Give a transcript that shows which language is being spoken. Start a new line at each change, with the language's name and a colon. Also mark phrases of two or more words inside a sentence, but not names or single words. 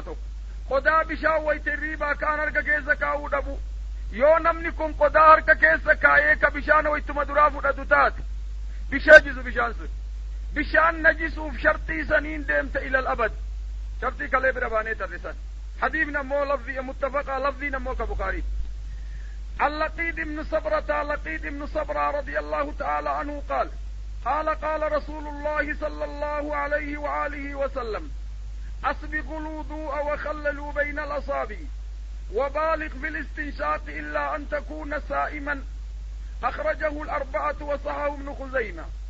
Oromo: tokko qodaa bishaan wayte riibaa kaan harka keessa kaa'uu dhabu yoo namni kun qodaa harka keessa kaayee ka bishaan waytuma duraa fudhatu taate bisheejisu bishaan sun bishaan najisuuf shartii saniin deemte ilal abad shartii kalee bira baanee tarrisan hadiifni ammoo lafzi muttafaqa lafziin ammoo ka bukaarii
Arabic: اللقيط بن صبرة رضي الله تعالى عنه قال رسول الله صلى الله عليه وآله وسلم أسبغوا الوضوء وخللوا بين الأصابع وبالغ في الاستنشاق إلا أن تكون سائما أخرجه الأربعة وصححه ابن خزيمة